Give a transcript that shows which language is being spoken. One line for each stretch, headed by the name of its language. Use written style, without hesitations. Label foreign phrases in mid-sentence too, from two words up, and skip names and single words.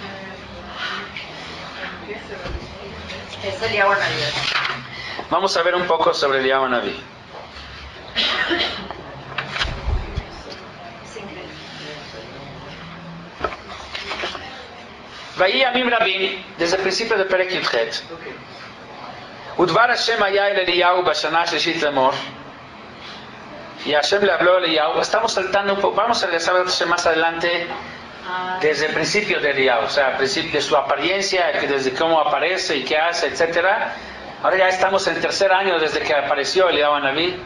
Spanish: Es Eliyahu Hanaví. Vamos a ver un poco sobre Eliyahu Hanaví.
Hebrew: ויהי ימים רבים,
Spanish: desde el principio de Perek Yudchet.
Hebrew: ודבר השם היה אל אליהו בשנה השלישית לאמר.
Spanish: Y Hashem le habló a Eliyahu. Estamos saltando un poco, vamos a regresar más adelante desde el principio de Eliyahu, o sea, al principio de su apariencia, desde cómo aparece y qué hace, etcétera. Ahora ya estamos en el 3er año desde que apareció Eliyahu Hanaví.